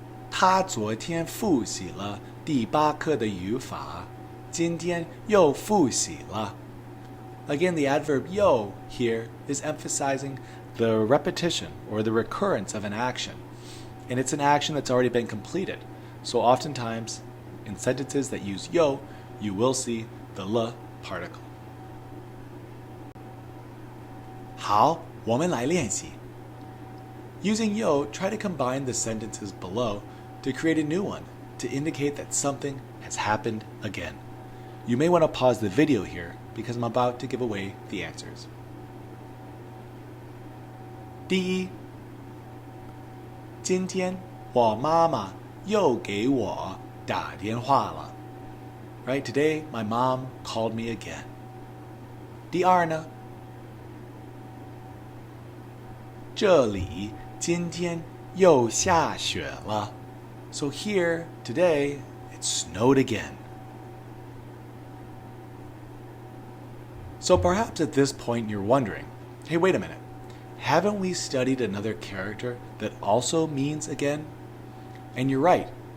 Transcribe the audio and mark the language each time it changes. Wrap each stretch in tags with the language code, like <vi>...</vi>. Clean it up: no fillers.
<zh>他昨天复习了第8课的语法，今天又复习了。</zh> <en>Again, the adverb yo here is emphasizing the repetition or the recurrence of an action. And it's an action that's already been completed. So oftentimes, in sentences that use yo, you will see the le particle.</en> <zh>好，我们来练习。</zh> <en>Using yo, try to combine the sentences below to create a new one to indicate that something has happened again. You may want to pause the video here because I'm about to give away the answers.</en> <zh>第一，今天我妈妈又给我打电话了。</zh> <en>Right, today my mom called me again.</en> <zh>第二呢，这里今天又下雪了。</zh> <en>So here, today, it snowed again. So perhaps at this point you're wondering, hey, wait a minute. Haven't we studied another character that also means again? And you're right.</en>